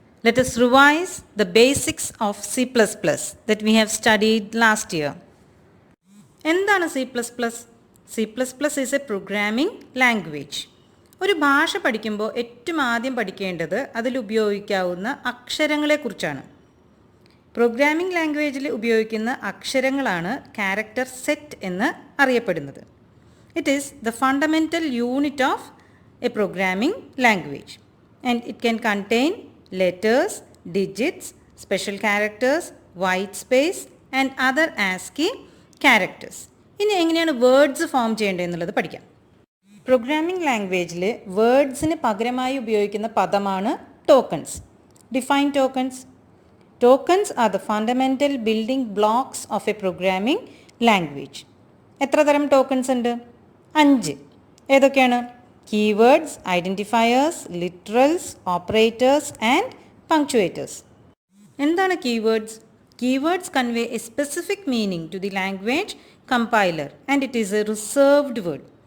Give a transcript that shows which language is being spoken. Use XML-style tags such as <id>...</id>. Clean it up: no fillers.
<en>Let us revise the basics of C++ that we have studied last year.</en> <ml>എന്താണ് C++?</ml> <en>C++ is a programming language.</en> <ml>ഒരു ഭാഷ പഠിക്കുമ്പോൾ ഏറ്റവും ആദ്യം പഠിക്കേണ്ടത് അതിൽ ഉപയോഗിക്കാവുന്ന അക്ഷരങ്ങളെക്കുറിച്ചാണ്. പ്രോഗ്രാമിംഗ് ലാംഗ്വേജിൽ ഉപയോഗിക്കുന്ന അക്ഷരങ്ങളാണ് ക്യാരക്ടർ സെറ്റ് എന്ന് അറിയപ്പെടുന്നത്.</ml> <en>It is the fundamental unit of a programming language. And it can contain letters, digits, special characters, white space and other ASCII characters.</en> <ml>ഇനി എങ്ങനെയാണ് വേർഡ്സ് ഫോം ചെയ്യേണ്ടതെന്നുള്ളത് പഠിക്കാം. പ്രോഗ്രാമിംഗ് ലാംഗ്വേജിൽ വേർഡ്സിന് പകരമായി ഉപയോഗിക്കുന്ന പദമാണ് tokens.</ml> <en>Define tokens. Tokens are the fundamental building blocks of a programming language.</en> <ml>എത്ര തരം tokens ഉണ്ട്? 5. ഏതൊക്കെയാണ്?</ml> <en>Keywords, identifiers, literals, operators and punctuators.</en> <ml>എന്താണ് keywords?</ml> <en>Keywords convey a specific meaning to the language compiler and it is a reserved word.</en>